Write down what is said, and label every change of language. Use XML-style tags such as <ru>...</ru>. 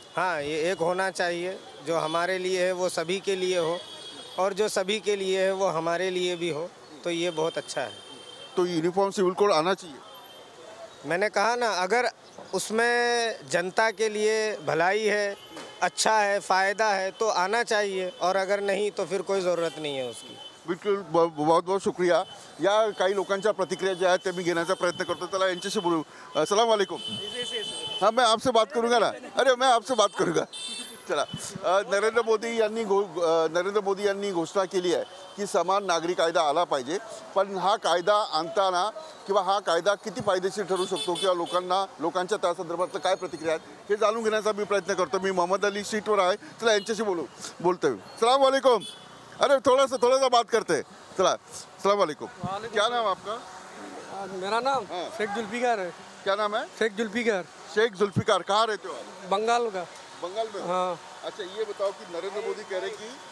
<hi>हाँ, ये एक होना चाहिए, जो हमारे लिए है वो सभी के लिए हो, और जो सभी के लिए है वो हमारे लिए भी हो, तो ये बहुत अच्छा है। तो यूनिफॉर्म सिविल कोड आना चाहिए। मैंने कहा ना, अगर उसमें जनता के लिए भलाई है, अच्छा है, फ़ायदा है तो आना चाहिए, और अगर नहीं तो फिर कोई ज़रूरत नहीं है उसकी। बिलकुल, बहुत बहुत शुक्रिया।</hi> <mr>या काही लोकांच्या प्रतिक्रिया ज्या आहेत त्या मी घेण्याचा प्रयत्न करतो, चला यांच्याशी बोलू। अस्सलाम वालेकुम।</mr> <hi>हाँ, मैं आपसे बात करूँगा ना, अरे मैं आपसे बात करूँगा।</hi> <mr>चला, नरेंद्र मोदी यांनी घोषणा केली आहे की समान नागरी कायदा आला पाहिजे, पण हा कायदा आणताना किंवा हा कायदा किती फायदेशीर ठरू शकतो किंवा लोकांच्या त्या संदर्भातलं काय प्रतिक्रिया आहेत हे जाणून घेण्याचा मी प्रयत्न करतो। मी मोहम्मद अली स्ट्रीटवर आहे, चला यांच्याशी बोलतोय। अस्सलाम वालेकुम।</mr> <hi>अरे थोड़ा सा बात करते हैं, चला। अस्सलाम वालेकुम। क्या नाम आपका? मेरा नाम शेख जुल्फिकार है। क्या नाम है? शेख जुल्फिकार। शेख जुल्फिकार, कहाँ रहते हो आप? बंगाल का। बंगाल में? हाँ। अच्छा, ये बताओ कि नरेंद्र मोदी कह रहे कि</hi>